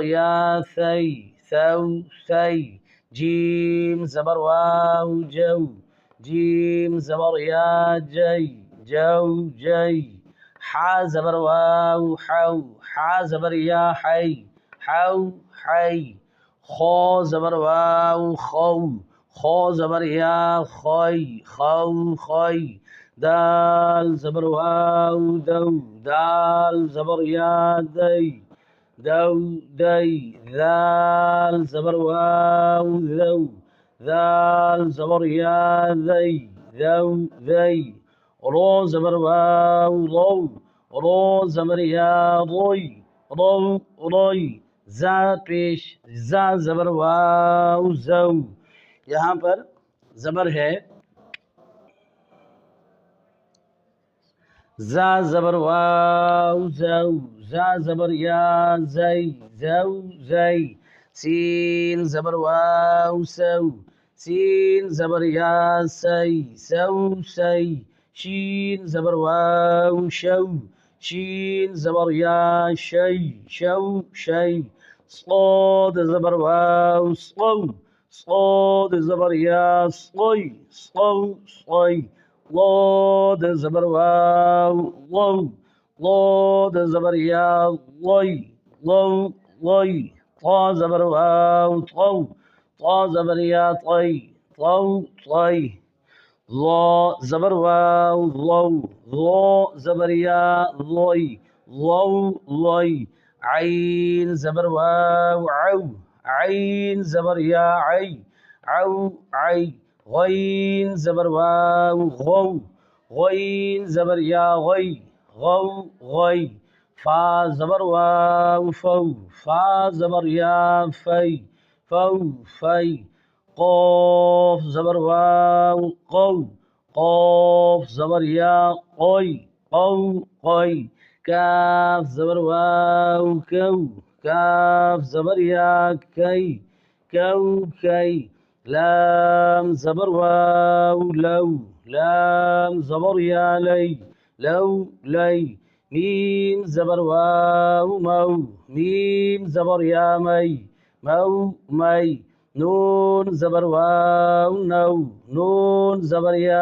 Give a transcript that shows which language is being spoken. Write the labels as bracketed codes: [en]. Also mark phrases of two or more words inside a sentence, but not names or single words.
[ur] یا سی سو سی، جیم زبر واو جو، جیم زبر یا جی جو جی، حا زبر واو حو، حا زبر یا حی حو حی، خو زبر واو خو، خو زبر یا خوی خو خوی، دال زبر واو دو، دال زبر یا دی دو دی، ذال زبر واو ذو، ذال زبر یا ذی ذو ذی، رو زبر واو رو، رو زبر یا روی رو روی، زا پیش زا زبر واو زو۔ یہاں پر زبر ہے زا زبر واو زو، زا زبر یا زی زو زی، سین زبر واو سو، سین زبر یا سی سو سی، شین زبر واو شو، شین زبر یا شی شو شی، صاد زبر واو صو، صاد زبر یا صوی صو صوی، ضاد زبر واو ضو، ضاد زبر یا ضی ضو ضی، طا زبر واو طو، طا زبر یا طی طو طی، ضا زبر واو ضو، ضا زبر یا ضی ضو ضی، عین زبر واو عو، عین زبر یا عی عو عی، غین زبر واو غو، غین زبر یا غی غو غی، فا زبر واو فو، فا زبر یا فی فو فی، قاف زبر واو قو، قاف زبر یا قوی قو قوی، کاف زبر واو کو، کاف زبر یا کی کو کی لام زبر واو لو لام زبر یا لی لو لی میم زبر واو مو میم زبر یا می مو می نون زبر واو نو نون زبر یا